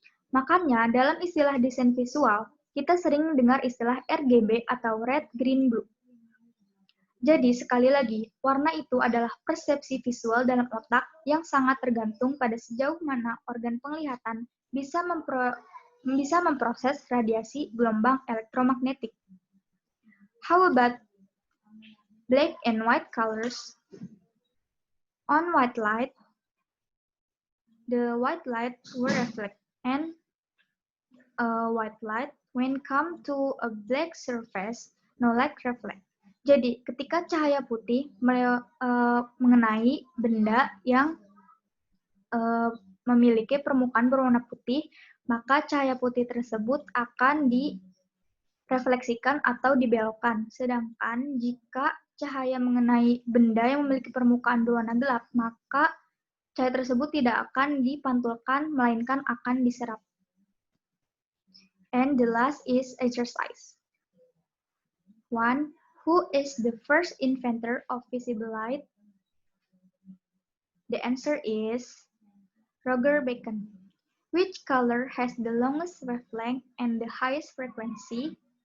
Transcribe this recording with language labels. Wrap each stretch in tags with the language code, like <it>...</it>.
<id>Makanya, dalam istilah desain visual, kita sering mendengar istilah RGB atau Red, Green, Blue. Jadi, sekali lagi, warna itu adalah persepsi visual dalam otak yang sangat tergantung pada sejauh mana organ penglihatan bisa memproses radiasi gelombang elektromagnetik.</id> <en>How about black and white colors? On white light, the white light will reflect, and white light when come to a black surface, no light reflect.</en> <id>Jadi, ketika cahaya putih mengenai benda yang memiliki permukaan berwarna putih, maka cahaya putih tersebut akan direfleksikan atau dibelokkan. Sedangkan jika cahaya mengenai benda yang memiliki permukaan berwarna gelap, maka cahaya tersebut tidak akan dipantulkan, melainkan akan diserap.</id> <en>And the last is exercise. 1. Who is the first inventor of visible light? The answer is Roger Bacon. Which color has the longest wavelength and the highest frequency?</en>